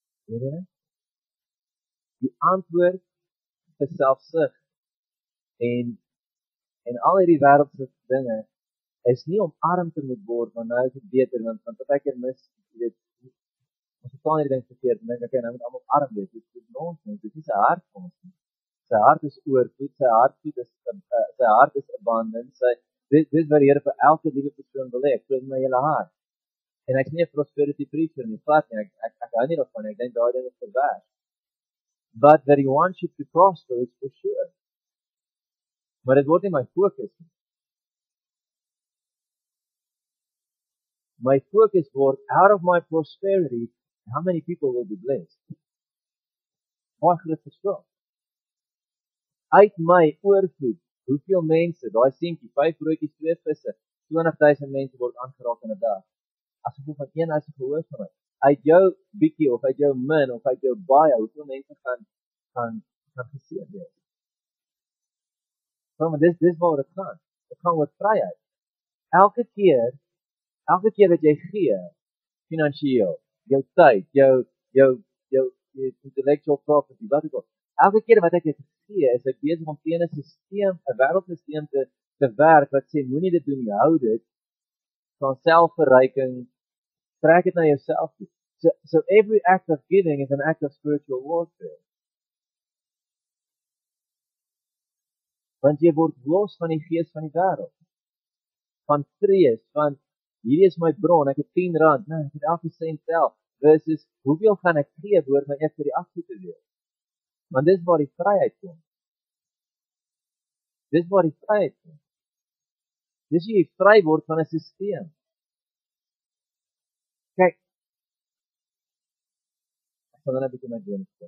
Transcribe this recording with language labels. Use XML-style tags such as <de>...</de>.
<af>Weet jy? Die antwoord vir selfsug en al hierdie wêreldse dinge is nie om arm te moet word, maar nou is dit beter want baie keer mis jy weet ons verstaan hierdie ding verkeerd en dink okay, nou moet almal arm wees. Dit is nonsens. Dit is sy hart vir ons nie. Sy hart is oorvloed, sy hart is abundant. Dis wat die Here vir elke liewe persoon wil hê. Ek glo in my hele hart. En ek's nie 'n prosperity preacher nie, glad nie. Ek hou nie daarvan nie. Ek dink daai ding is verwerp.</af> <en>But that he wants you to prosper is for sure.</en> <af>Maar dit word nie my fokus nie.</af> <en>My focus word out of my prosperity, how many people will be blessed?</en> <af>Baie groot verskil. Uit my oorvloed, hoeveel mense, daai seentjie, 5 broodjies, 2 visse, 20,000 mense word aangeraak in 'n dag. As gevolg van een ou se gehoorsaamheid. Uit jou bietjie of uit jou min of uit jou baie, hoeveel mense gaan geseën word. Maar dis waar dit gaan. Dit gaan oor vryheid. Elke keer wat jy gee finansiëel, jou tyd, jou intellectual property, wat ook al. Elke keer wat ek dit gee, is ek besig om teen 'n stelsel, 'n wêreldstelsel te werk wat sê moenie dit doen nie, hou dit van selfverryking, trek dit na jouself toe.</af> <en>So every act of giving is an act of spiritual warfare.</en> <af>Want jy word los van die gees van die wêreld. Van vrees, van hierdie is my bron, ek het R10, nee, ek het elke sent tel. Versus hoeveel gaan ek gee behoort my eers vir die aksie te wees. Want dis waar die vryheid kom. Dis waar die vryheid kom. Dis jy vry word van 'n stelsel. Kyk. Ek sal net 'n bietjie my doen.</af>